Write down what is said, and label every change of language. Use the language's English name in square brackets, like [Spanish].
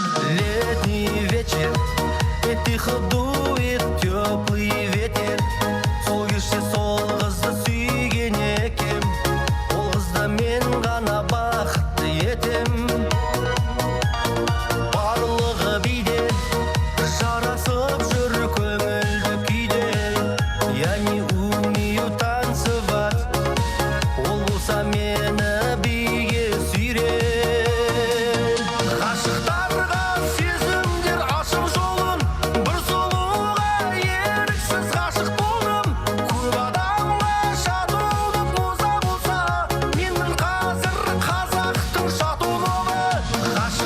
[Russian] Летний вечер, и тихо дует теплый ветер. [Kazakh] Сол кеште сол қызды сүйген екем, ол қызды мен ғана бақытты етем. Барлығы биде, жарасып жүр көңілді күйде. [Russian] Я не умею танцевать, [Kazakh] ол болса мені биге сүйрет. Ғашықтарға сезімдер ашып жолын, бір сұлуға еріксіз ғашық болдым. Көп адамға шатылып муза болса, менің қазір қазақтың Шатуновы. Ғашықтарға сезімдер ашып жолын, бір сұлуға еріксіз ғашық болдым. Көп адамға шатылып муза болса, менің қазір қазақтың Шатуновы.